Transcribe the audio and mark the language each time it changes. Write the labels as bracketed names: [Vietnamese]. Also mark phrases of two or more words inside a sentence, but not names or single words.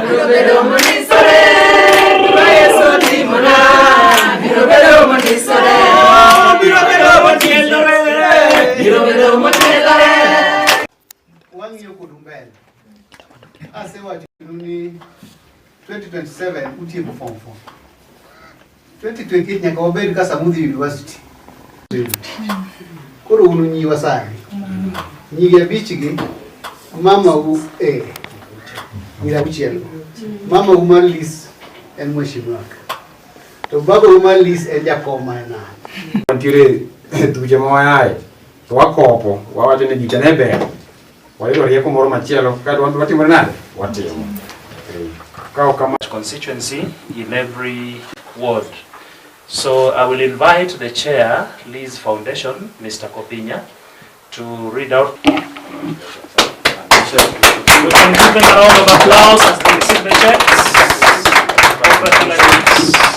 [Luo (Kenya and Tanzania)] Asewa 2027 utie form 4 2028 nyaka wabed ka Samudhi University koro ununyi wasani nyige bichigi mama u ngira kuchelo mama u malis en mweshimwaka to baba u malis en jakoma na antire tuje moyae to wakopo wawacho ni gitene ber wayudo rieko moro machielo ka watimore nade watimo [English] constituency in every ward. So I will invite the chair, Liz Foundation, Mr. Kopinya, to read out. We can give them a round of applause as they receive the checks. Congratulations.